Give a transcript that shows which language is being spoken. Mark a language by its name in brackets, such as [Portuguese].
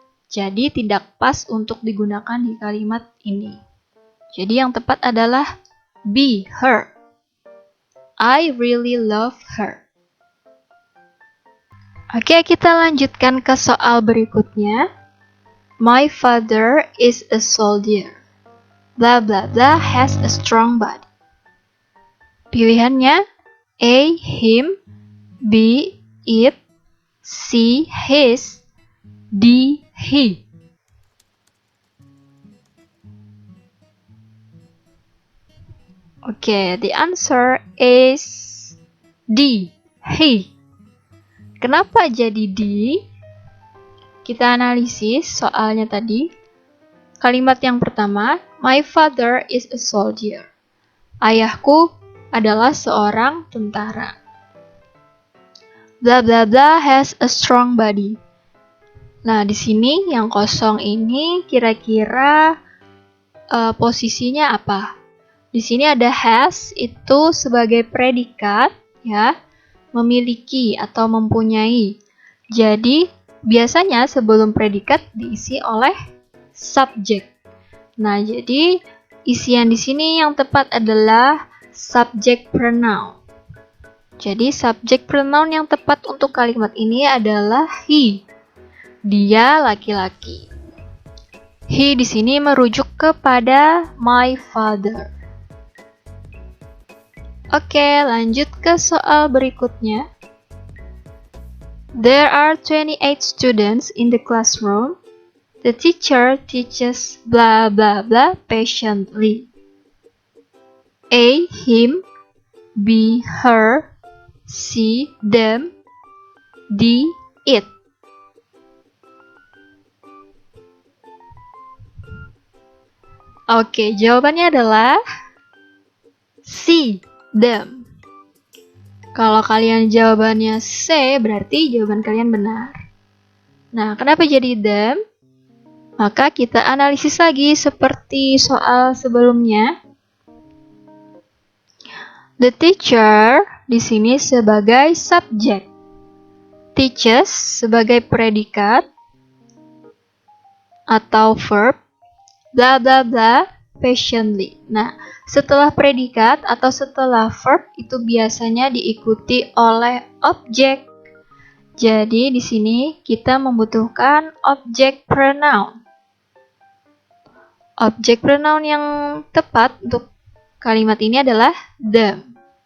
[Indonesian] Jadi tidak pas untuk digunakan di kalimat ini. Jadi yang tepat adalah B, her. [English] I really love her. [Indonesian] Oke, kita lanjutkan ke soal berikutnya. [English] My father is a soldier. Blah blah blah has a strong body. [Indonesian] Pilihannya A, him, B, it, C, his, D, he. [English] Oke, the answer is D. He. [Indonesian] Kenapa jadi D? Kita analisis soalnya tadi. Kalimat yang pertama, [English] my father is a soldier. [Indonesian] Ayahku adalah seorang tentara. [English] Blah blah blah has a strong body. [Indonesian] Nah, di sini yang kosong ini kira-kira posisinya apa? Di sini ada has itu sebagai predikat, ya, memiliki atau mempunyai. Jadi, biasanya sebelum predikat diisi oleh subjek. Nah, jadi isian di sini yang tepat adalah subject pronoun. Jadi, subject pronoun yang tepat untuk kalimat ini adalah he. Dia laki-laki. He di sini merujuk kepada [English] my father. [Indonesian] Oke, lanjut ke soal berikutnya. [English] There are 28 students in the classroom. The teacher teaches blah blah blah patiently. A. Him. B. Her. C. Them. D. It. [Indonesian] Oke, jawabannya adalah C. Them. Kalau kalian jawabannya C, berarti jawaban kalian benar. Nah, kenapa jadi them? Maka kita analisis lagi seperti soal sebelumnya. The teacher di sini sebagai subjek. Teaches sebagai predikat atau verb. [English] Blah blah blah patiently. [Indonesian] Nah, setelah predikat atau setelah verb itu biasanya diikuti oleh objek. Jadi di sini kita membutuhkan objek pronoun. Objek pronoun yang tepat untuk kalimat ini adalah them.